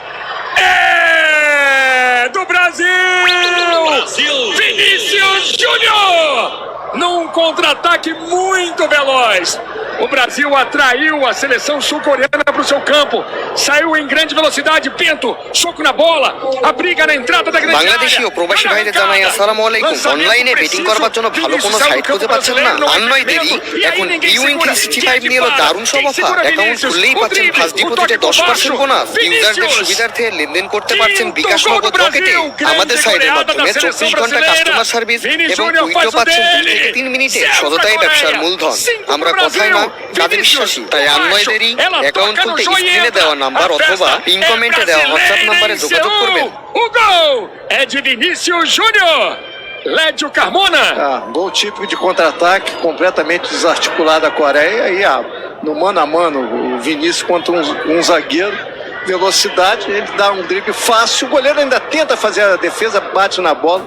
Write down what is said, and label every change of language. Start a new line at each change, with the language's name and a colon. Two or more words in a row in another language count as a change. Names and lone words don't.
Portuguese: É do Brasil! Vinícius Júnior! Num contra-ataque muito veloz. O Brasil atraiu a seleção sul-coreana para o seu campo. Saiu em grande velocidade. Bento, soco na bola. A briga na entrada da grande área.
Bangla: বাংলাদেশীয় প্রবাসী ভাইদের জানাই আসসালামু আলাইকুম। অনলাইনে বেটিং করবার জন্য ভালো কোনো সাইট খুঁজে পাচ্ছেন না? আর নয় দেরি, এখন বিউইং 365 নিয়ে এলো দারুণ সব অফার। অ্যাকাউন্ট খুললেই পাচ্ছেন ফার্স্ট ডিপোজিটে 10% বোনাস। ইউজারদের সুবিধার্থে লেনদেন করতে পারছেন বিকাশ নগদ রকেটে। আমাদের সাইটের মাধ্যমে 24 ঘন্টা
English: customer service
Bangla: এবং উইথড্র পাচ্ছেন 2 থেকে 3 মিনিটে। সততাই ব্যবসার মূলধন। আমরা কথায় না কাজে বিশ্বাসী, তাই আর নয় দেরি, অ্যাকাউন্ট খুলতে স্ক্রিনে দেওয়া নাম্বার অথবা পিন কমেন্টে দেওয়া হোয়াটসঅ্যাপ নাম্বারে যোগাযোগ করবেন।
Portuguese: O gol é de Vinícius Júnior. Lédio Carmona. Gol típico de contra-ataque, completamente desarticulado a Coreia. E no mano a mano, o Vinícius contra um zagueiro. Velocidade, ele dá um drible fácil. O goleiro ainda tenta fazer a defesa, bate na bola.